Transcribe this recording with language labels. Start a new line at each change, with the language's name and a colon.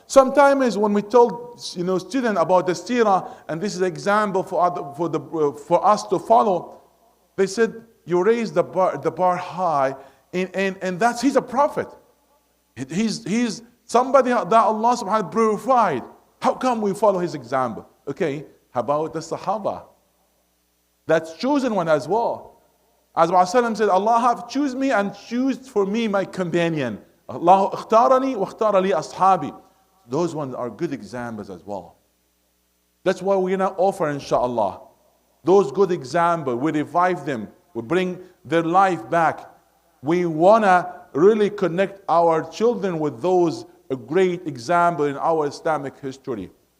English: Sometimes when we told students about the seerah, and this is an example for us to follow, they said, you raise the bar high, and he's a prophet. He's somebody that Allah subhanahu wa ta'ala purified. How come we follow his example? Okay, how about the Sahaba? That's chosen one as well. As Rasulullah said, Allah have choose me and choose for me my companion.
Arabic: Allah اختارني واختار لي أصحابي.
English: Those ones are good examples as well. That's why we're going to offer, inshallah, those good examples. We revive them. We bring their life back. We want to really connect our children with those great examples in our Islamic history.